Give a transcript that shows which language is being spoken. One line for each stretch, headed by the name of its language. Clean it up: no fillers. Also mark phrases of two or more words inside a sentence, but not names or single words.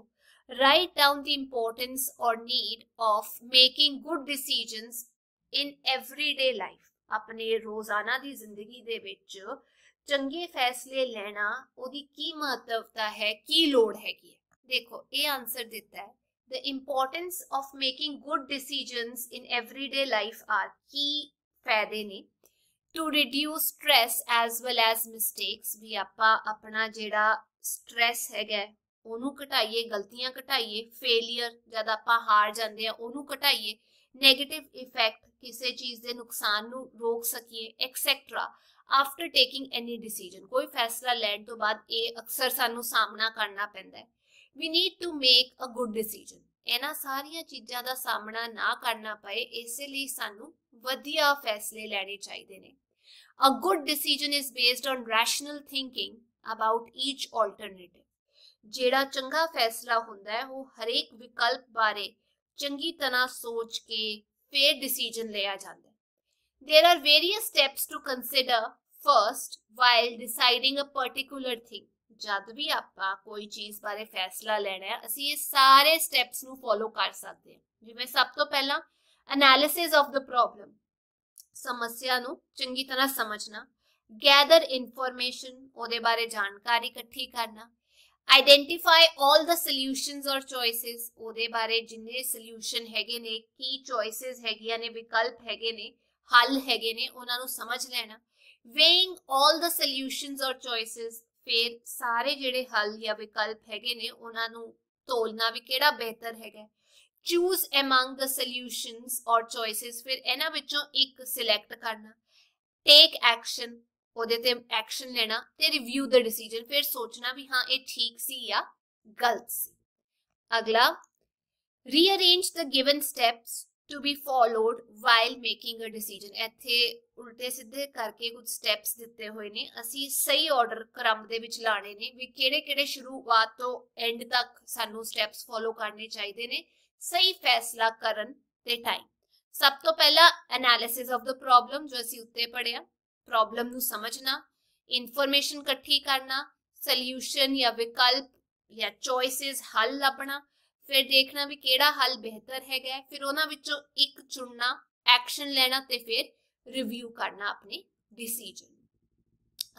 English: Write down the importance or need of making good decisions in everyday life.
Punjabi: ਆਪਣੇ ਰੋਜ਼ਾਨਾ ਦੀ ਜ਼ਿੰਦਗੀ ਦੇ ਵਿੱਚ ਚੰਗੇ ਫੈਸਲੇ ਲੈਣਾ, ਉਹਦੀ ਕੀ ਮਹੱਤਵਤਾ ਹੈ, ਕੀ ਲੋੜ ਹੈਗੀ ਹੈ। ਦੇਖੋ, ਇਹ ਆਨਸਰ ਦਿੱਤਾ ਹੈ,
English: the importance of making good decisions in everyday life are,
Punjabi: ਕੀ ਫਾਇਦੇ ਨੇ।
English: to reduce stress as well as mistakes,
Punjabi: ਵੀ ਆਪਾਂ ਆਪਣਾ ਜਿਹੜਾ ਸਟ੍ਰੈਸ ਹੈਗਾ ਉਹਨੂੰ ਘਟਾਈਏ, ਗਲਤੀਆਂ ਘਟਾਈਏ। ਫੇਲੀਅਰ, ਜਦ ਆਪਾਂ ਹਾਰ ਜਾਂਦੇ ਆ ਉਹਨੂੰ ਘਟਾਈਏ।
English: negative effect,
Punjabi: ਕਿਸੇ ਚੀਜ਼ ਦੇ ਨੁਕਸਾਨ ਨੂੰ ਰੋਕ ਸਕੀਏ, ਐਕਸੈਟਰਾ।
English: after taking any decision,
Punjabi: ਕੋਈ ਫੈਸਲਾ ਲੈਣ ਤੋਂ ਬਾਅਦ ਇਹ ਅਕਸਰ ਸਾਨੂੰ ਸਾਹਮਣਾ ਕਰਨਾ ਪੈਂਦਾ ਹੈ।
English: We need to make a good decision.
Punjabi: ਇਹਨਾਂ ਸਾਰੀਆਂ ਚੀਜ਼ਾਂ ਦਾ ਸਾਹਮਣਾ ਨਾ ਕਰਨਾ ਪਏ, ਇਸੇ ਲਈ ਸਾਨੂੰ ਵਧੀਆ ਫੈਸਲੇ ਲੈਣੇ ਚਾਹੀਦੇ ਨੇ।
English: A good decision is based on rational thinking about each alternative.
Punjabi: ਜਿਹੜਾ ਚੰਗਾ ਫੈਸਲਾ ਹੁੰਦਾ ਹੈ ਉਹ ਹਰੇਕ ਵਿਕਲਪ ਬਾਰੇ ਚੰਗੀ ਤਰ੍ਹਾਂ ਸੋਚ ਕੇ ਫਿਰ ਡਿਸੀਜਨ ਲਿਆ ਜਾਂਦਾ ਹੈ।
English: There are various steps to consider first while deciding a particular thing.
Hindi: जब भी
Punjabi: ਆਪਾਂ ਕੋਈ ਚੀਜ਼ ਬਾਰੇ ਫੈਸਲਾ ਲੈਣਾ ਹੈ ਅਸੀਂ ਇਹ ਸਾਰੇ ਸਟੈਪਸ ਨੂੰ ਫੋਲੋ ਕਰ ਸਕਦੇ ਹਾਂ। ਜਿਵੇਂ ਸਭ ਤੋਂ ਪਹਿਲਾਂ
English: analysis of the problem,
Punjabi: ਸਮੱਸਿਆ ਨੂੰ ਚੰਗੀ ਤਰ੍ਹਾਂ ਸਮਝਣਾ,
English: gather information,
Punjabi: ਉਹਦੇ ਬਾਰੇ ਜਾਣਕਾਰੀ ਇਕੱਠੀ ਕਰਨਾ,
English: identify all the solutions or choices,
Punjabi: ਉਹਦੇ ਬਾਰੇ ਜਿੰਨੇ ਸੋਲੂਸ਼ਨ ਹੈਗੇ ਨੇ, ਕੀ ਚੋਇਸਿਸ ਹੈਗੀਆਂ ਨੇ, ਵਿਕਲਪ ਹੈਗੇ ਨੇ, ਹੱਲ ਹੈਗੇ ਨੇ, ਉਹਨਾਂ ਨੂੰ ਸਮਝ ਲੈਣਾ,
English: weighing all the solutions or choices,
Punjabi: ਫਿਰ ਸਾਰੇ ਜਿਹੜੇ ਹੱਲ ਜਾਂ ਵਿਕਲਪ ਹੈਗੇ ਨੇ ਉਹਨਾਂ ਨੂੰ ਤੋਲਣਾ ਵੀ ਕਿਹੜਾ ਬਿਹਤਰ ਹੈਗਾ,
English: choose among the solutions or choices,
Punjabi: ਫਿਰ ਇਹਨਾਂ ਵਿੱਚੋਂ ਇੱਕ ਸਿਲੈਕਟ ਕਰਨਾ,
English: take action,
Punjabi: ਉਹਦੇ ਤੇ ਐਕਸ਼ਨ ਲੈਣਾ, ਤੇ
English: review the decision,
Punjabi: ਫਿਰ ਸੋਚਣਾ ਵੀ ਹਾਂ ਇਹ ਠੀਕ ਸੀ ਜਾਂ ਗਲਤ ਸੀ।
English: ਅਗਲਾ rearrange the given steps to be followed while making a decision,
Punjabi: ਇੱਥੇ ਉਲਟੇ ਸਿੱਧੇ ਕਰਕੇ ਕੁਝ ਸਟੈਪਸ ਦਿੱਤੇ ਹੋਏ ਨੇ, ਅਸੀਂ ਸਹੀ ਆਰਡਰ ਕ੍ਰਮ ਦੇ ਵਿੱਚ ਲਾਣੇ ਨੇ ਵੀ ਕਿਹੜੇ ਕਿਹੜੇ ਸ਼ੁਰੂਆਤ ਤੋਂ ਐਂਡ ਤੱਕ ਸਾਨੂੰ ਸਟੈਪਸ ਫੋਲੋ ਕਰਨੇ ਚਾਹੀਦੇ ਨੇ ਸਹੀ ਫੈਸਲਾ ਕਰਨ ਦੇ ਟਾਈਮ। ਸਭ ਤੋਂ ਪਹਿਲਾਂ
English: analysis of the problem,
Punjabi: ਜੋ ਅਸੀਂ ਉੱਤੇ ਪੜਿਆ, ਪ੍ਰੋਬਲਮ ਨੂੰ ਸਮਝਣਾ, ਇਨਫੋਰਮੇਸ਼ਨ ਇਕੱਠੀ ਕਰਨਾ, ਸੋਲੂਸ਼ਨ ਜਾਂ ਵਿਕਲਪ ਜਾਂ ਚੋਇਸਿਸ ਹੱਲ ਲੱਭਣਾ, ਫਿਰ ਦੇਖਣਾ ਭੀ ਕੇੜ੍ਹਾ ਹੱਲ ਬਿਹਤਰ ਹੈ, ਫਿਰ ਉਹਨਾਂ ਵਿੱਚੋਂ ਇੱਕ ਚੁਣਨਾ, ਐਕਸ਼ਨ ਲੈਣਾ, ਤੇ ਫਿਰ ਰਿਵਿਊ ਕਰਨਾ ਅਪਣੇ ਡਿਸੀਜਨ।